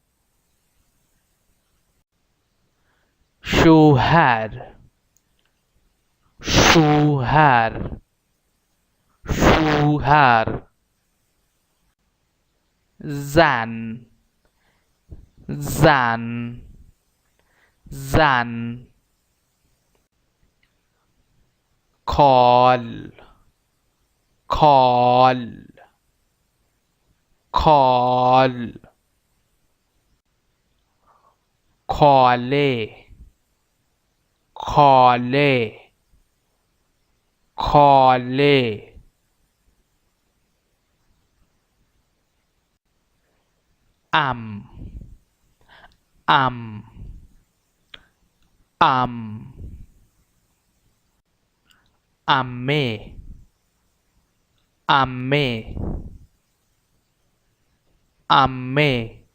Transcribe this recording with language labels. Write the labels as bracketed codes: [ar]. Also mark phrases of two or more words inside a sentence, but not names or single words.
[fa] شوهر، شوهر، شوهر. زن، زن، زن. کال، کال، کال. کاله، کاله، کاله. ام، ام، ام. عمه، عمه، عمه.